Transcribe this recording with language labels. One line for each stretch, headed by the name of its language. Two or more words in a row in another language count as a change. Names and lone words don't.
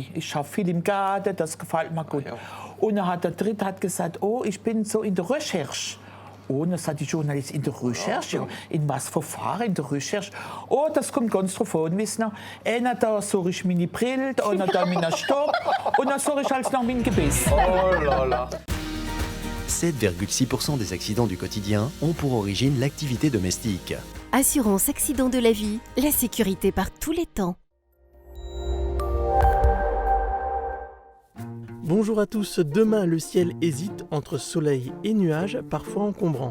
German: Ich arbeite viel im Garten, das gefällt mir gut. Und dann hat der Dritte hat gesagt, oh, ich bin so in der Recherche. Oh, das hat die Journalist in der Recherche. Ja. In was Verfahren in der Recherche? Oh, das kommt ganz drauf an. Wissen Sie, einer da suche ich meine Brille, einer da meinen Stock und dann suche ich halt noch mein Gebiss.
French: Oh là là. 7,6% des accidents du quotidien ont pour origine l'activité domestique. Assurance accident de la vie, la sécurité par tous les temps. Bonjour à tous, demain le ciel hésite entre soleil et nuages, parfois encombrants.